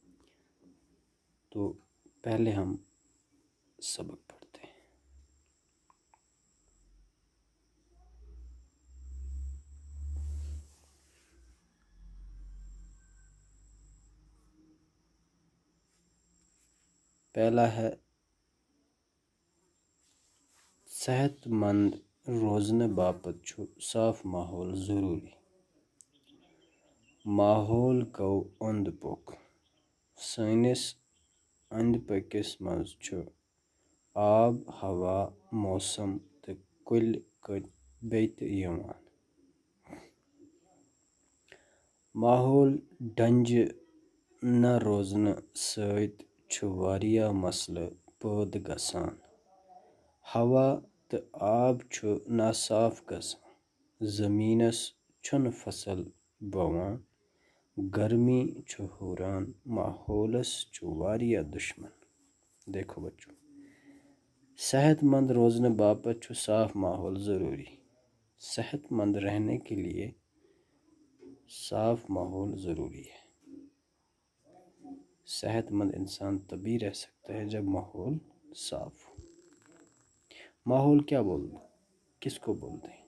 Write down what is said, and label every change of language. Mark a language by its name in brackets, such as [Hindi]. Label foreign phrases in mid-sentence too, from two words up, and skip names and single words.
[Urdu] تو پہلے ہم سبق پڑھتے ہیں۔ پہلا ہے [Kashmiri] صحت مند روزن باپت چھُ صاف ماحول ضروری۔ ماحول کو اوند پوک سٲنِس أنٛدۍ پٔکِس منٛز چھُ آب، ہوا، موسم تہٕ کُلۍ کٔٹۍ بیٚیہِ تہِ یِوان۔ ماحول ڈنٛجہِ نہ روزنہٕ سۭتۍ چھُ واریاہ مسلہٕ پٲدٕ گژھان۔ ہوا تہٕ آب چھُ ناصاف گژھان، زٔمیٖنس چھُنہٕ فصل بووان، گرمی چھُ ہُران، ماحولس چھُ واریاہ دشمن۔ [Urdu] دیکھو بچوں، [Kashmiri] صحت مند روزنے باپت چھُ صاف ماحول ضروری۔ [Urdu] صحت مند رہنے کے لیے صاف ماحول ضروری ہے۔ صحت مند انسان تبھی رہ سکتا ہے جب ماحول صاف ہو۔ ماحول کیا بولتے ہیں؟ کس کو بولتے ہیں؟